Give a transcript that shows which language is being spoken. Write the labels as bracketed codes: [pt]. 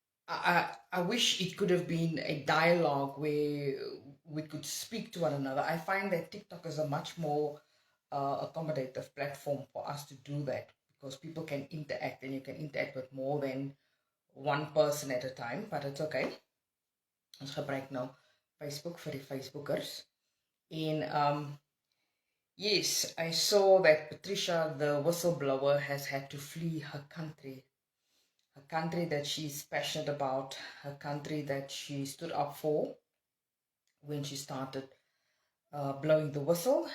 [en] I wish it could have been a dialogue where we could speak to one another. I find that TikTok is a much more accommodative platform for us to do that, because people can interact and you can interact with more than one person at a time, but it's okay. [af] Ons gebruik nou Facebook vir die Facebookers. [en] En yes, I saw that Patricia, the whistleblower, has had to flee her country that she's passionate about, her country that she stood up for when she started blowing the whistle.